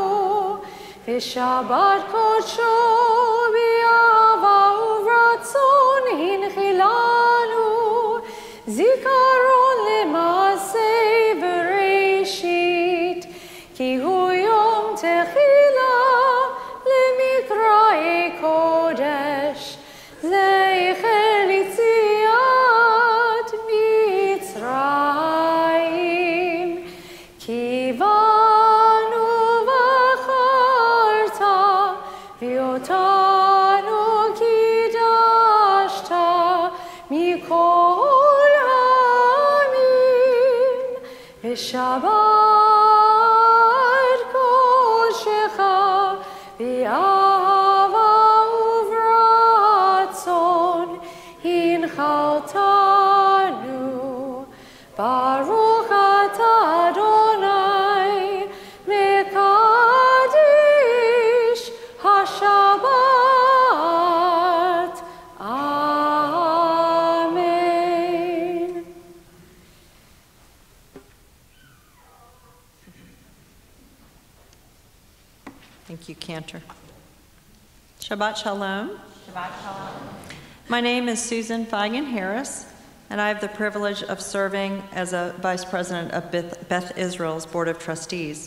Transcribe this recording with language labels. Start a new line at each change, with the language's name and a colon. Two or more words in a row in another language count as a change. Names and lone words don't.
Hebrew: שבת קדשו באהבה וברצון הנחילנו, זכרון למעשה בראשית, כי הוא יום תחלה למקראי קדש, זכר ליציאת מצרים, כי בנו ואותנו קדשת מכל העמים, ושבת קדשך באהבה וברצון הנחלתנו. ברוך אתה יי מקדש שבת. Amen.
English: Thank you, Cantor.
Hebrew: שבת שלום. שבת שלום.
English: My name is Susan Feigen Harris, and I have the privilege of serving as a vice president of Beth Israel's Board of Trustees.